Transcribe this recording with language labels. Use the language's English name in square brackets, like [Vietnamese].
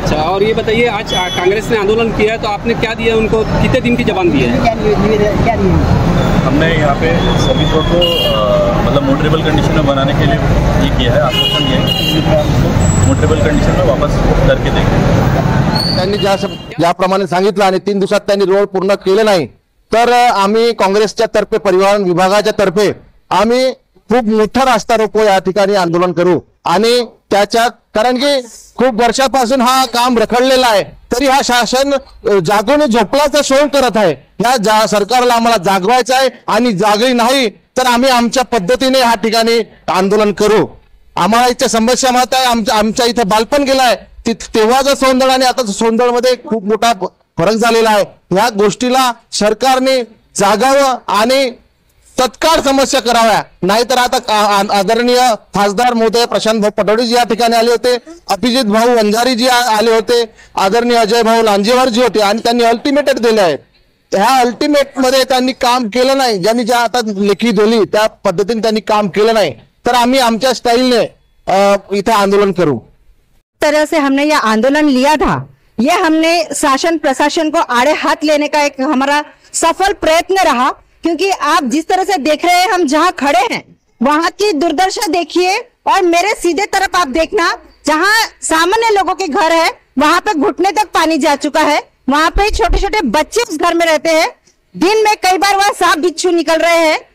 [Hindi] अच्छा, और ये बताइए, आज कांग्रेस ने आंदोलन किया है तो आपने क्या दिया उनको, कितने दिन की जबान दी है? क्या हमने यहाँ पे सर्विस रोड को मतलब मोटरेबल कंडीशन में बनाने के लिए ये किया है, आश्वासन दिया है मोटरेबल कंडीशन में वापस करके देंगे। [Marathi] त्यांनी ज्याप्रमाणे सांगितलं आणि 3 दिवसात त्यांनी रोड पूर्ण केले नाही, तर आम्ही काँग्रेसच्या तर्फे परिवहन विभागाच्या तर्फे आम्ही खूप मोठा रास्ता रोको या ठिकाणी आंदोलन करू, आणि त्याच्यात कारण की खूप वर्षापासून हा काम रखडलेला आहे, तरी हा शासन जागून झोपल्याचा शोध करत आहे। या सरकारला आम्हाला जागवायचं आहे, आणि जागली नाही तर आम्ही आमच्या पद्धतीने या ठिकाणी आंदोलन करू। आम्हाला इथे समस्या माहित आहे, आमच्या इथे बालपण गेलाय, तेव्हाचा सोंदड आणि आता सोंदडमध्ये खूप मोठा फरक झालेला आहे। या गोष्टीला सरकारने जागावं आणि तत्काळ समस्या कराव्या, नाहीतर आता आदरणीय खासदार महोदय प्रशांत भाऊ पटोळे जी या ठिकाणी आले होते, अभिजित भाऊ वंजारी जी आले होते, आदरणीय अजय भाऊ लांजेवार जी होते, आणि त्यांनी अल्टिमेट दिले आहेत। ह्या अल्टिमेट मध्ये त्यांनी काम केलं नाही, ज्यांनी ज्या आता लेखी दिली त्या पद्धतीने त्यांनी काम केलं नाही, तर आम्ही आमच्या स्टाईलने इथे आंदोलन करू। [Hindi] तरह से हमने ये आंदोलन लिया था, ये हमने शासन प्रशासन को आड़े हाथ लेने का एक हमारा सफल प्रयत्न रहा, क्योंकि आप जिस तरह से देख रहे हैं, हम जहां खड़े हैं वहां की दुर्दशा देखिए, और मेरे सीधे तरफ आप देखना, जहां सामान्य लोगों के घर है वहां पे घुटने तक पानी जा चुका है, वहां पे छोटे छोटे बच्चे उस घर में रहते हैं, दिन में कई बार वहां सांप बिच्छू निकल रहे हैं।